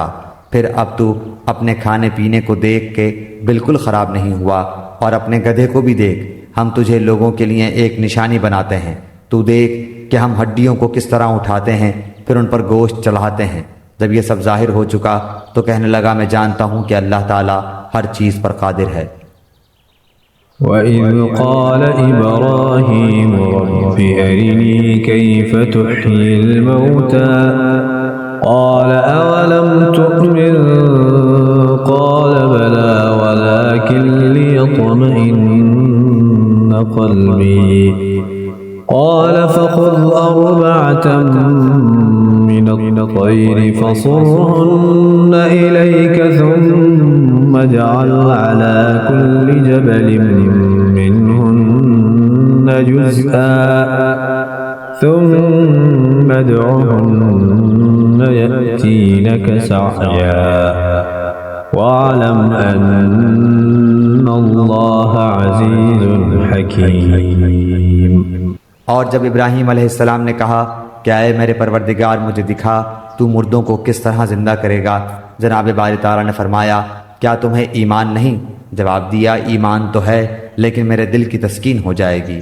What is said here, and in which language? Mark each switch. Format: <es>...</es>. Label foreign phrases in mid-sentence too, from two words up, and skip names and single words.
<hi>फिर अब तू अपने खाने पीने को देख के बिल्कुल ख़राब नहीं हुआ, और अपने गधे को भी देख, हम तुझे लोगों के लिए एक निशानी बनाते हैं। तू देख कि हम हड्डियों को किस तरह उठाते हैं, फिर उन पर गोश्त चढ़ाते हैं। जब ये सब जाहिर हो चुका तो कहने लगा मैं जानता हूँ कि अल्लाह ताला हर चीज़ पर कादिर है।</hi> <ar>وإذ قال إبراهيم رب أرني كيف تحيي الموتى قال أولم تؤمن قال بلى ولكن ليطمئن قلبي قال فخذ أربعة من الطير فصرهن إليك ثم اجعل على كل جبل منهن جزءا ثم ادعهن يأتينك سعيا واعلم أن الله عزيز حكيم.</ar> <hi>और जब इब्राहीम अलैहिस्सलाम ने कहा क्या है मेरे परवरदिगार मुझे दिखा तू मुर्दों को किस तरह जिंदा करेगा? जनाब बारी ताला ने फरमाया क्या तुम्हें ईमान नहीं? जवाब दिया ईमान तो है लेकिन मेरे दिल की तस्कीन हो जाएगी।</hi>